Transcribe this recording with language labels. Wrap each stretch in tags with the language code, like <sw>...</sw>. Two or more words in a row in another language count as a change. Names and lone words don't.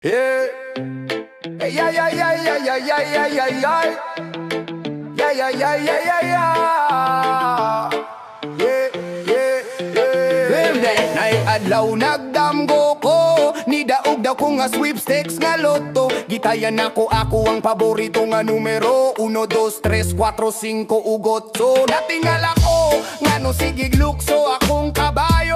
<en>Yeah. Hey, yeah, yeah, yeah, yeah, yeah, yeah, yeah, yeah, yeah. Yeah, yeah, yeah, yeah, yeah, yeah. Yeah, yeah, yeah. Birthday night</en> <ceb>adlaw nagdamgo ko. Nidaog daw ko nga sweepstakes nga loto. Gitayan ako ang paborito nga numero 1, 2, 3, 4, 5 ugot. So natingala ko nga no sigig lukso akong kabayo.</ceb>